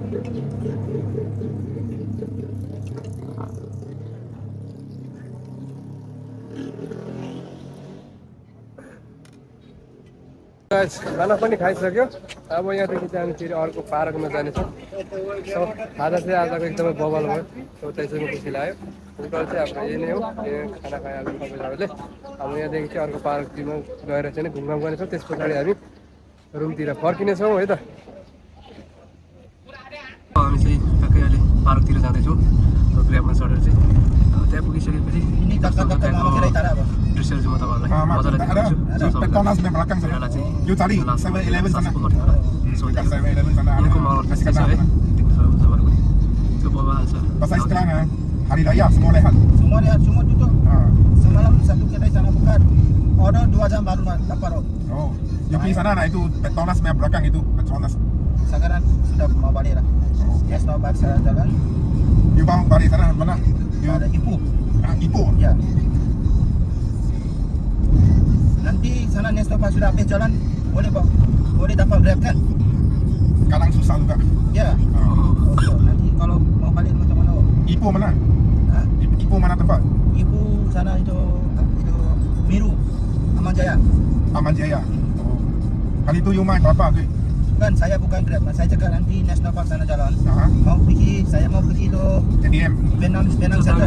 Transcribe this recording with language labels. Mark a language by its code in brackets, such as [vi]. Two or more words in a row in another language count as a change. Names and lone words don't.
[ne] खाना पनि खाइसक्यो अब यहाँदेखि चाहिँ फेरि अर्को पार्कमा जानेछ खाजा चाहिँ आजको एकदमै बवाल भयो त्यसैमा खुसी लाग्यो टोटल चाहिँ हाम्रो यही नै हो खाना खाइहाल्नु सबैजनाले अब यहाँदेखि चाहिँ अर्को पार्कमा गएर चाहिँ घुमघाम गर्नेछौँ त्यस पछाडि हामी रुमतिर फर्किनेछौँ है त। हामी चाहिँ ट्याक्कै अहिले पार्कतिर जाँदैछौँ र ग्र्याबमा चढेर चाहिँ त्यहाँ पुगिसकेपछि त्यहाँको दृश्यहरू चाहिँ म तपाईँहरूलाई मजाले देखाउँछु। यहाँको माहौल त्यस्तै छ है, देख्नु सक्नुहुन्छ तपाईँहरू पनि। त्यो बबाल छ। [ms] Pasal sekarang hari raya semua rehat. Semua lihat, semua tutup. Semalam satu kedai sana buka. Order 2 jam baru dapat. Oh, yang pergi sana nah itu Petronas yang belakang itu Petronas. Sekarang sudah mau balik lah. [en] Yes, now back [ms] saya jalan. You mau balik sana mana? Ada Ipoh. Ipoh. Ya. Nanti sana Nestapa sudah habis jalan, boleh dapat Grab kan? Kadang susah juga. Ya. Oh, nanti kalau mau balik macam mana? Ipoh mana? Hah? Ipoh mana tempat? Ipoh sana itu Miru, Aman Jaya. Aman Jaya. Oh. Kali itu you main berapa tu? Kan saya bukan Grab, saya cakap nanti [en] National Park [ms] sana jalan. Aha. Saya mau pergi tu ATM. Penang [ne] त्यो [ms] Center.